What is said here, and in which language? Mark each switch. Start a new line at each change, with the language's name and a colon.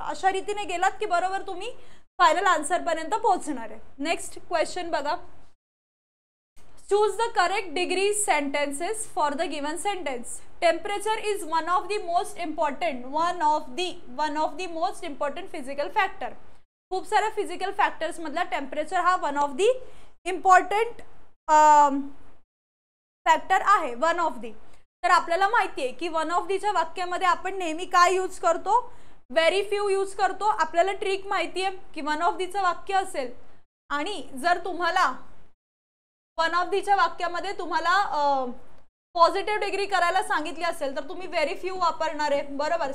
Marathi: अशा रीतीने गेलात की बरोबर तुम्ही फायनल आन्सर पर्यंत पोहोचणार आहे.
English: next question
Marathi: बघा.
English: Choose the correct degree sentences for the given sentence. Temperature is one of the most important physical factor.
Marathi: खूप सारे
English: physical factors
Marathi: मधला
English: temperature हा one of the important factor आहे, one of the.
Marathi: तर आपल्याला माहिती आहे की
English: one of the
Marathi: च्या वाक्यामध्ये आपण नेहमी काय यूज करतो,
English: very few
Marathi: यूज करतो. आपल्याला ट्रिक माहिती आहे की
English: one of the
Marathi: चं वाक्य असेल आणि जर तुम्हाला वन ऑफ दीच्या वाक्यामध्ये तुम्हाला पॉझिटिव्ह डिग्री करायला सांगितली असेल तर तुम्ही
English: very few
Marathi: वापरणार आहे, बरोबर.